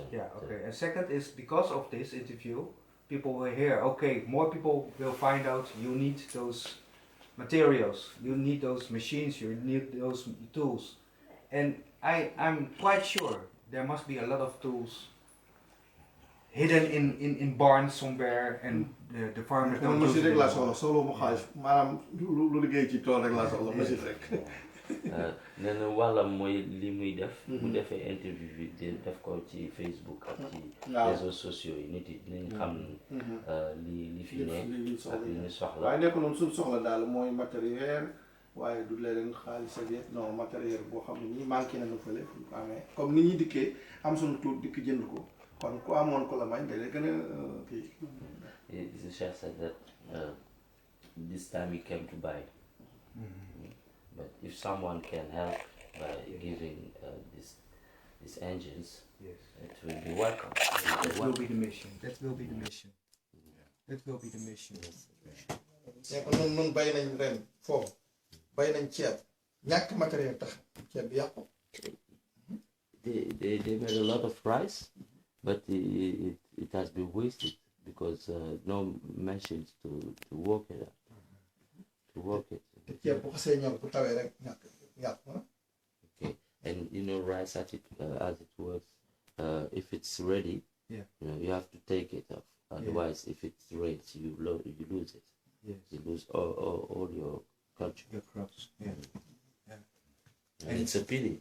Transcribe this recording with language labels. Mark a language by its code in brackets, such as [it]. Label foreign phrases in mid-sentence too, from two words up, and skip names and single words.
[en] And second is because of this interview, people will hear, okay, more people will find out you need those materials, you need those machines, you need those tools. And I'm quite sure there must be a lot of tools hidden in barns somewhere and the farmers don't use machine it [wo] rek laa [en] anymore. [wo] soxla solo mu xaalis maanaam lu liggéey ci tool rek laa soxla machine rek. nee na wàllam mooy li muy def. bu defee interview bi def ko ci Facebook ak ci [fr] réseaux sociaux [wo] yi nit yi dinañ xam li fi ne ak li ñu soxla. waaye nekk noonu suñu soxla daal mooy matériel waaye du leen xaalis ak yëpp [fr] non matériel [wo] boo xam ne nii manqué nañu fële fu ko amee comme ni ñuy dikkee am suñu tuut dikk jënd ko kon ku amoon ko la may day gën a kii. [en] The Cheikh said that this time he came to buy. But if someone can help by giving these engines, Yes. it will be welcome. That will be the mission. That will be the mission. That will be the mission. [wo] nee ko noonu bay nañ ren foofu bay nañ ceeb ñàkk matériel tax ceeb bi yàqu. [en] They made a lot of rice, but it has been wasted because no machines to work it up. To work it. [wo] te ceeb bu xasee ñor bu tawee rek ñàkk yàqu na. [en] Okay, and you know rice as it works. If it's ready, Yeah. you have to take it off. Otherwise, if it rains, you lose it. Yes. You lose all your culture. Your crops. Yeah. And it's a pity.